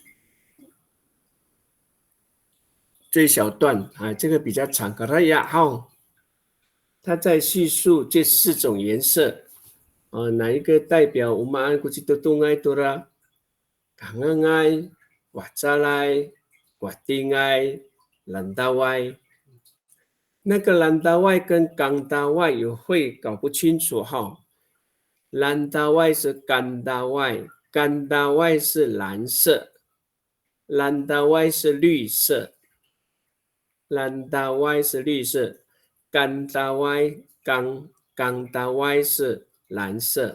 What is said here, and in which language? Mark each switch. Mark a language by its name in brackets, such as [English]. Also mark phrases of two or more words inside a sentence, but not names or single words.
[Chinese] 这一小段这个比较长，可它也好，它在叙述这4种颜色哪一个代表 [Amis] umaan kucitutungay tura kangangay, watsalay, kwatingay, landaway。 [Chinese] 那个兰达外跟冈达外有会搞不清楚哈。兰达外是甘达外，甘达外是蓝色，兰达外是绿色，兰达外是绿色，甘达外冈达外是蓝色。